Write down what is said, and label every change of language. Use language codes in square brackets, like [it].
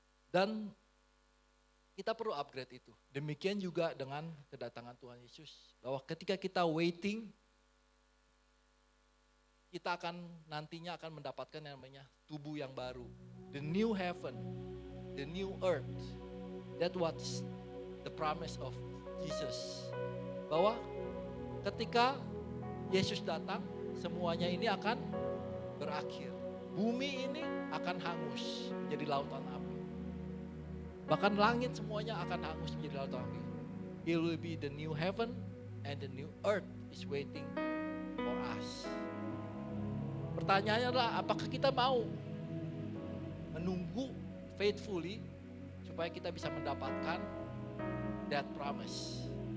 [id] Dan kita perlu upgrade itu. Demikian juga dengan kedatangan Tuhan Yesus. Bahwa ketika kita waiting, kita nantinya akan mendapatkan yang namanya tubuh yang baru. [en] The new heaven, the new earth. That what's the promise of Jesus. [id] Bahwa ketika Yesus datang, semuanya ini akan berakhir. Bumi ini akan hangus jadi lautan api. Bahkan langit semuanya akan hangus menjadi lautan api. [en] It will be the new heaven and the new earth is waiting for us. [id] Pertanyaannya adalah apakah kita mau menunggu faithfully supaya kita bisa mendapatkan [en] that promise.